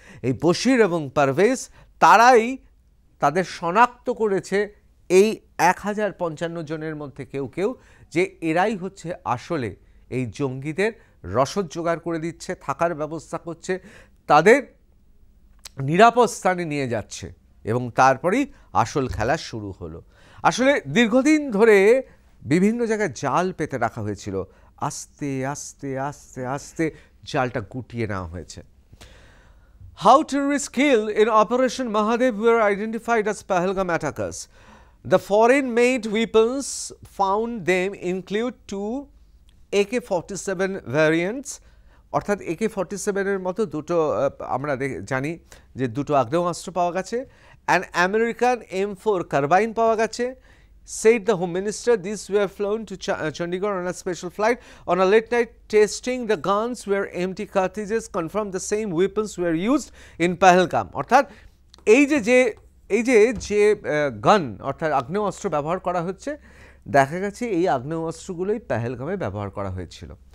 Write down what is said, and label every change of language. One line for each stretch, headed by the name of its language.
Bangla: এই বশির এবং পারভেজ তারাই তাদের শনাক্ত করেছে এই 1055 জনের মধ্যে কেউ কেউ, যে এরাই হচ্ছে আসলে এই জঙ্গিদের রসদ জোগাড় করে দিচ্ছে, থাকার ব্যবস্থা করছে, তাদের নিরাপদ স্থানে নিয়ে যাচ্ছে এবং তারপরেই আসল খেলা শুরু হলো। আসলে দীর্ঘদিন ধরে বিভিন্ন জায়গায় জাল পেতে রাখা হয়েছিল, আস্তে আস্তে আস্তে আস্তে জালটা গুটিয়ে নেওয়া হয়েছে।
English: How terrorists killed in Operation Mahadev were identified as Pahalgam attackers. The foreign-made weapons found them include 2 AK-47 variants,
Bangla: অর্থাৎ AK-47 এর মতো দুটো আমরা জানি যে দুটো আগ্নেয়াস্ত্র পাওয়া গেছে,
English: an American M4
Bangla: কার্বাইন পাওয়া গেছে।
English: Said the Home Minister, these were flown to Chandigarh on a special flight. On a late night testing, the guns were empty cartridges, confirmed the same weapons were used in Pahalgam.
Bangla: অর্থাৎ এই যে গান অর্থাৎ আগ্নেয়াস্ত্র ব্যবহার করা হচ্ছে, দেখা গেছে এই আগ্নেয়াস্ত্রগুলোই পেহেলগামে ব্যবহার করা হয়েছিল।